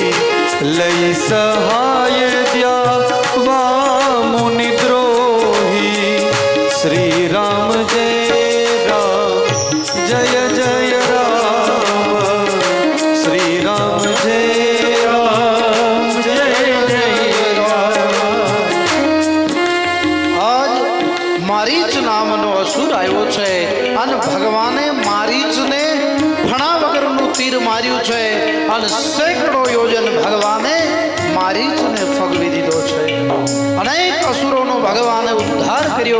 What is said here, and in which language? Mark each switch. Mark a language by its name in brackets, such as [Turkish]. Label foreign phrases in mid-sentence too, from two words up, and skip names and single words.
[Hindi] लई सहाय द्यावा मुनि द्रोही. श्री राम जय राम जय जय राम. श्री राम जय राम जय जय राम. [Gujarati] આજ મારીચ નામનો અસુર આવ્યો છે અને ભગવાને મારીચને ભણા વગરનું તીર માર્યું છે અને સેંકડો યોજન ભગવાને મારીચને ફગવી દીધો છે. અનેક અસુરોનો ભગવાને ઉદ્ધાર કર્યો.